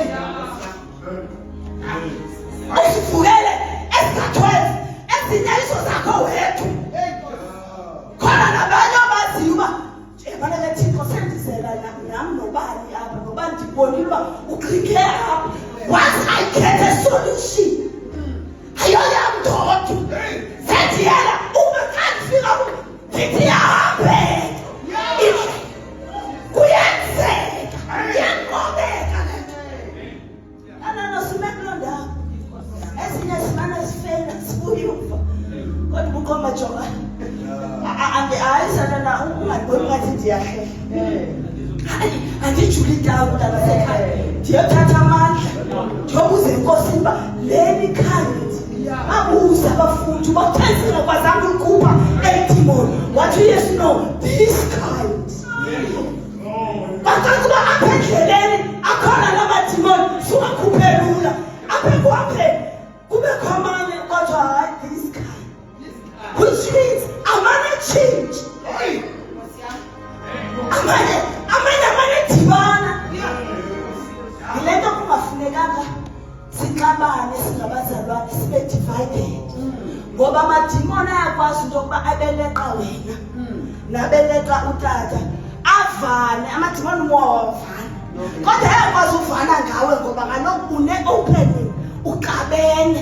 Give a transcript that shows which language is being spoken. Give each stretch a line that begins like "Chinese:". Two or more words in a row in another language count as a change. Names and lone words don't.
Xhosa: usivukele ezika-12 ezinyayiso zakho wedwa khona nabanye abaziyo uba ebana beThixo sendizela nam nobani apha noba ndibonile uba uklikhe apha
English: once I get a solution
Xhosa: ayoyam ndodwa sendiyela ube xa ndifika ndithi yahambeka indlela kuyenzeka iyanqobeka le nto anano sime kuloo ndawo ezinye simane sifela sibuye umva kodwa kukho majonga hayi sanana ungandiboni ngathi ndiyahlela. Hayi andijuli ndawo ndanasekhaya ndiyothatha amandla ndiyobuza enkosini uba leli khandi babuze abafundi uba uthensile kwazanga ulikhupha elidimoni wathi
English: yes no this kind.
Xhosa: Bacaca uba apha endleleni akhona namadimoni suwakhuphe lula apha ekuhambeni kubekho amanye kodwa hayi
English: this kind which means
Xhosa: amanye change amanye dibana yile nto kungafunekanga sixabane singabazalwane sibe divided ngoba amadimoni ayakwazi into yokuba abeleqa wena nabeleqa utata avane amadimoni wawavana kodwa ayakwazi uvana ngawe ngoba kaloku une-opening uqabene.